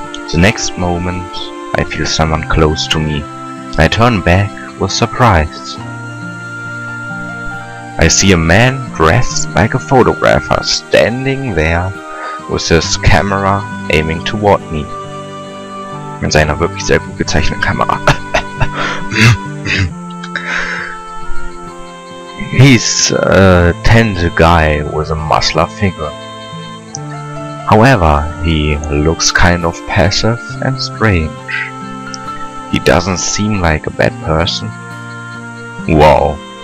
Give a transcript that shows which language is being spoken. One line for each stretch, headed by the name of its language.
English: The next moment, I feel someone close to me. I turn back with surprise. I see a man dressed like a photographer standing there with his camera aiming toward me.
German: Mit seiner wirklich sehr gut gezeichneten Kamera.
English: He's a tender guy with a muscular figure. However, he looks kind of passive and strange. He doesn't seem like a bad person. Wow.